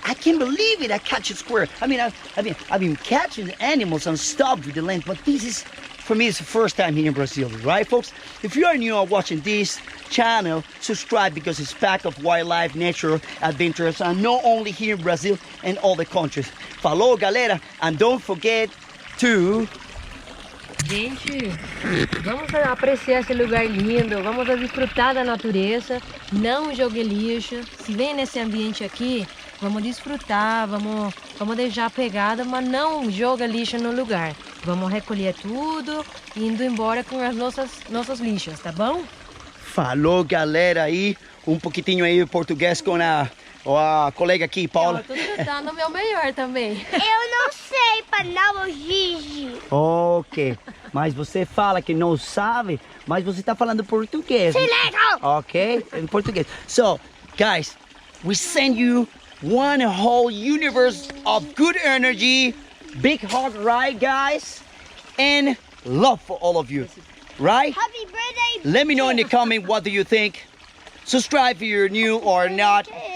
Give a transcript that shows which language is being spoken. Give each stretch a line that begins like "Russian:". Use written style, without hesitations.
English: I can't believe it, I catch a squirrel. I mean, I've been catching animals and stuff with the lente, but this is, for me, it's the first time here in Brazil, right, folks? If you are new or watching this channel, subscribe because it's packed of wildlife, nature, adventures, and not only here in Brazil and all the countries.
Portuguese: Falou, galera,
English: and don't forget to...
Portuguese: Gente, vamos apreciar esse lugar lindo, vamos desfrutar da natureza, não jogue lixo. Se vem nesse ambiente aqui, vamos desfrutar, vamos deixar a pegada, mas não joga lixo no lugar. Vamos recolher tudo, indo embora com as nossas lixas, tá bom? Falou, galera, aí, pouquinho aí português com a colega aqui, Paula. Eu tô tentando o meu melhor também. Eu não sei palavra Gigi. Ok, mas você fala que não sabe, mas você tá falando português. Silêncio! Ok, em português.
English: So, guys, we send you one whole universe of good energy, big hug, right, guys? And love for all of you, right? Happy birthday! Let me know in the comment what do you think. Subscribe if you're new or not.